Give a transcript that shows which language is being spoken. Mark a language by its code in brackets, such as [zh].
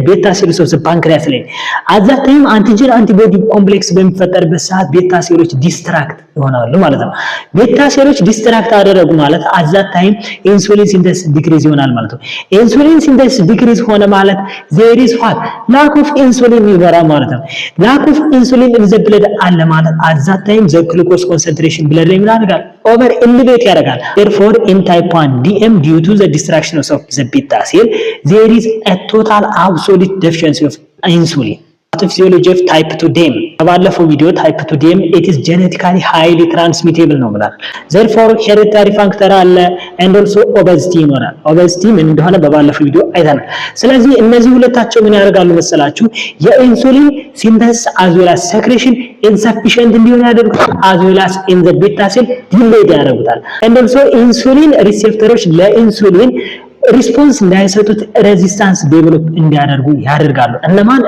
[am] ቤታ ሴልስ ኦፍ ዘ ፓንክሪያስ ላይ። አዛት ታይም አንቲጂን አንቲቦዲ ኮምፕሌክስ በሚፈጠርበት ሰዓት ቤታ ሴሎች ዲስትራክት ይሆናሉ ማለት ነው። ቤታ ሴሎች ዲስትራክት አደረጉ ማለት አዛት ታይም ኢንሱሊን ሲንተሲስ ዲክሪዝ ይሆናል ማለት ነው። ኢንሱሊን ሲንተሲስ ዲክሪዝ ሆነ ማለት [en] there is what? lack of insulin [am] ይኖራል ማለት ነው። [en] lack of insulin in the blood አለ ማለት አዛት ታይም the glucose concentration blood [am] ላይ ምን ያደርጋል? [en] over elevate [am] ያደርጋል። [en] therefore in type 1 DM due to the destruction of the beta cell there is a total absolute deficiency of insulin. Pathophysiology of type 2 DM [am] በባለፈው ቪዲዮ ታይፕ 2 DM [en] it is genetically highly transmittable [am] ነው ብለናል። therefore hereditary factor አለ and also obesity ይኖራል። obesity ምን እንደሆነ በባለፈው ቪዲዮ አይተናል። ስለዚህ እነዚህ ሁለታቸው ምን ያደርጋሉ መሰላችሁ? የኢንሱሊን ሲንተሲስ [en] as well as secretion insufficient [am] እንዲሆን ያደርጉታል as well as in the beta cell delayed ያደርጉታል። and also ኢንሱሊን ሪሴፕተሮች ለኢንሱሊን ሪስፖንስ እንዳይሰጡት ሬዚስታንስ ዴቨሎፕ እንዲያደርጉ ያደርጋሉ። እነማን?